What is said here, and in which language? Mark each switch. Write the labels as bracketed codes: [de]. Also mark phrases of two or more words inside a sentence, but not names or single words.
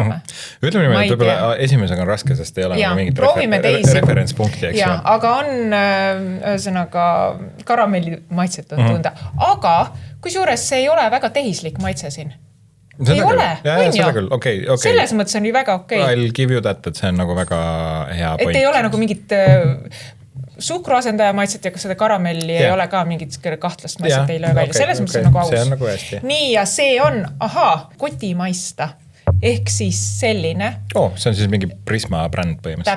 [et] Ütleme niimoodi, et võib-olla esimesega on raske, sest ei ole mingit referentspunkti, eks ju. Aga on ühesõnaga karamelli maitset on tunda. Aga kusjuures see ei ole väga tehislik maitse siin. Ei ole, on ju? Okay. Selles mõttes on ju väga okei. [en] I'll give you that, [et] et see on nagu väga hea point. Et ei ole nagu mingit suhkruasendaja maitset ja seda karamelli ei ole ka mingit kahtlast maitset ei löö välja. Selles mõttes on nagu aus. See on nagu hästi. Nii, ja see on, kotimaista. Ehk siis selline. See on siis mingi Prisma bränd põhimõtteliselt.